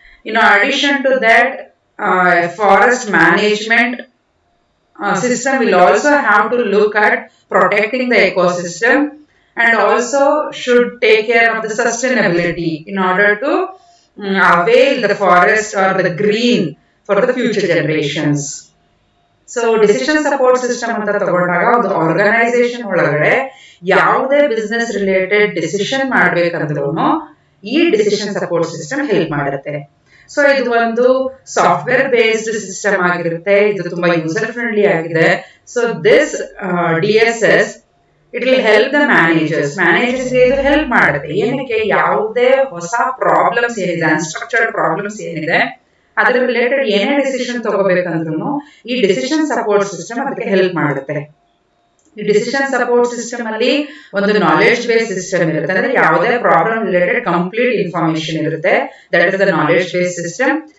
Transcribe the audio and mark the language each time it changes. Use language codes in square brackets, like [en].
[en] In addition to that, forest management system will also have to look at protecting the ecosystem and also should take care of the sustainability in order to avail the forest or the green for the future generations. [kn] So decision support system anta tagondaga ಒಂದು organisation ಒಳಗಡೆ ಯಾವುದೇ business related decision ಮಾಡಬೇಕಂದ್ರೂ ಈ decision support system help ಮಾಡುತ್ತೆ. So ಇದು ಒಂದು software based system ಆಗಿರುತ್ತೆ, ಇದು ತುಂಬಾ ಯೂಸರ್ ಫ್ರೆಂಡ್ಲಿ ಆಗಿದೆ. [en] so this DSS, it will help the managers [kn] ಗೆ ಇದು ಹೆಲ್ಪ್ ಮಾಡುತ್ತೆ. ಏನಕ್ಕೆ, ಯಾವುದೇ ಹೊಸ ಪ್ರಾಬ್ಲಮ್ಸ್ ಏನಿದೆ, ಅನ್ಸ್ಟ್ರಕ್ಚರ್ಡ್ ಪ್ರಾಬ್ಲಮ್ಸ್ ಏನಿದೆ, ಅದರ ರಿಲೇಟೆಡ್ ಏನೇ ಡಿಸಿಷನ್ ತಗೋಬೇಕಂದ್ರೂ ಈ ಡಿಸಿಷನ್ ಸಪೋರ್ಟ್ ಸಿಸ್ಟಮ್ ಅದಕ್ಕೆ ಹೆಲ್ಪ್ ಮಾಡುತ್ತೆ. ಈ ಡಿಸಿಷನ್ ಸಪೋರ್ಟ್ ಸಿಸ್ಟಮ್ ಅಲ್ಲಿ ಒಂದು ನಾಲೆಡ್ಜ್ ಬೇಸ್ಡ್ ಸಿಸ್ಟಮ್ ಇರುತ್ತೆ, ಅಂದ್ರೆ ಯಾವುದೇ ಪ್ರಾಬ್ಲಮ್ ರಿಲೇಟೆಡ್ ಕಂಪ್ಲೀಟ್ ಇನ್ಫಾರ್ಮೇಶನ್ ಇರುತ್ತೆ, [en] That is the knowledge based system.